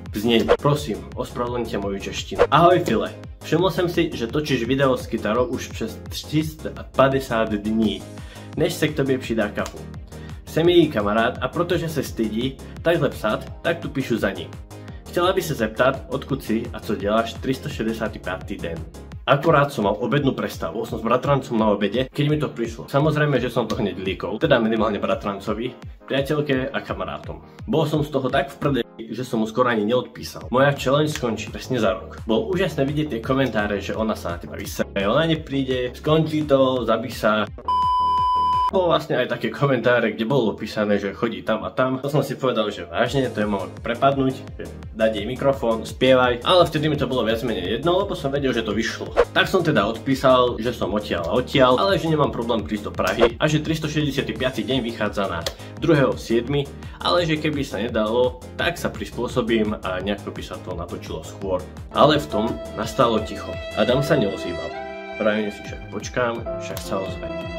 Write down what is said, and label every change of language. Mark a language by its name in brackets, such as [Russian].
[Slovak] Znenie, prosím, ospravedlňte moju češtinu. Ahoj File, všimol som si, že [Czech] točíš video s kytarou už přes 350 dní, než se k tobě přidá kafu. Jsem její kamarád a protože se stydí takhle psát, tak tu píšu za ní. Chtěla by se zeptat, odkud si a co děláš 365. [Slovak] den. Akurát som mal obednú prestavu, som s bratrancom na obede, keď mi to prišlo. Samozrejme, že som to hneď líkol, teda minimálne bratrancovi, priateľke a kamarátom. Bol som z toho tak v prdeli, že som mu skoro ani neodpísal. Moja challenge skončí presne za rok. Bolo úžasné vidieť tie komentáre, že ona sa na teba vyseje, ona nepríde, skončí to, zabí sa. Bolo vlastne aj také komentáre, kde bolo opísané, že chodí tam a tam. To som si povedal, že vážne, to je mohol prepadnúť, že dať jej mikrofón, spievaj, ale vtedy mi to bolo viac menej jedno, lebo som vedel, že to vyšlo. Tak som teda odpísal, že som odtiaľ, ale že nemám problém prísť do Prahy a že 365. deň vychádza na 2.7., ale že keby sa nedalo, tak sa prispôsobím a nejako by sa to natočilo skôr. Ale v tom nastalo ticho. Adam sa neozýval. Pravím si, však počkám, však sa ozve.